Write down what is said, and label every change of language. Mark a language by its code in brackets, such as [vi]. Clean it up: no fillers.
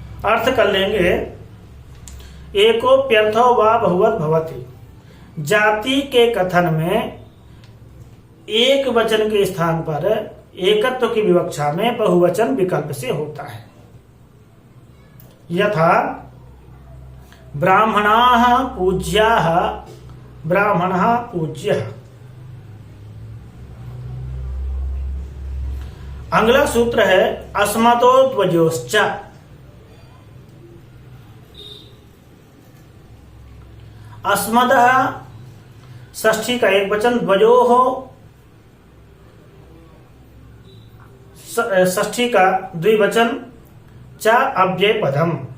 [hi] अर्थ कर लेंगे, [sa] एकोप्यर्थो वा बहुवत भवति। [hi] जाति के कथन में एक वचन के स्थान पर एकत्व की विवक्षा में बहुवचन विकल्प से होता है। [sa] यथा ब्राह्मणाः पूज्याः, ब्राह्मणः पूज्यः। [hi] अगला सूत्र है [sa] अस्मतो ध्वजोश्च। [hi] अस्मदः षष्ठी का एक वचन, ध्वजोः षष्ठी का द्विवचन, च अव्यय पदम।